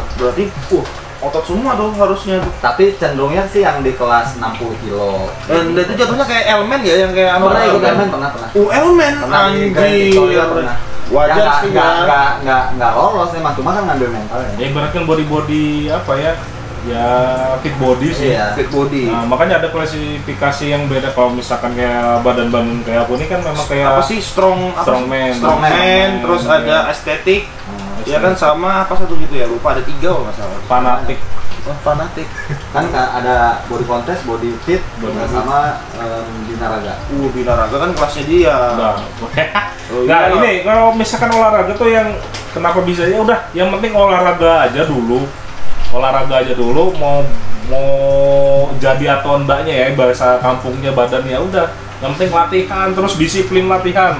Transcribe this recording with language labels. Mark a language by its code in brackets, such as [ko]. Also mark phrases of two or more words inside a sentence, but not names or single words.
[id] Berarti, otot semua tuh harusnya tuh. Tapi cenderungnya sih yang di kelas 60 kilo. Dan itu jatuhnya kayak elemen ya, yang kayak Pernah ikut elemen. elemen, pernah. Elemen Pernah di Grand anjir. Victoria pernah. Wajar Ya, sih ya. nggak lolos emang, cuma kan ngambil mentalnya. Ya ibaratkan body apa ya? Ya [en] fit body [id] sih. Iya. [en] Fit body. [id] Nah, makanya ada klasifikasi yang beda. Kalau misalkan kayak badan-badan kayak aku ini kan memang kayak Apa sih Strongman. Strongman, terus Iya. ada estetik. Nah, Ya kan sama apa satu gitu ya, lupa ada 3 kalau nggak salah. fanatik. Oh, fanatik. Kan ada [en] body contest, body fit, Body fit. [id] sama binaraga. Binaraga kan kelasnya dia. Nah, Oh, nah iya. ini kalau misalkan olahraga tuh yang kenapa bisa ya udah yang penting olahraga aja dulu mau jadi atau enggaknya ya bahasa kampungnya badan ya udah yang penting latihan terus disiplin latihan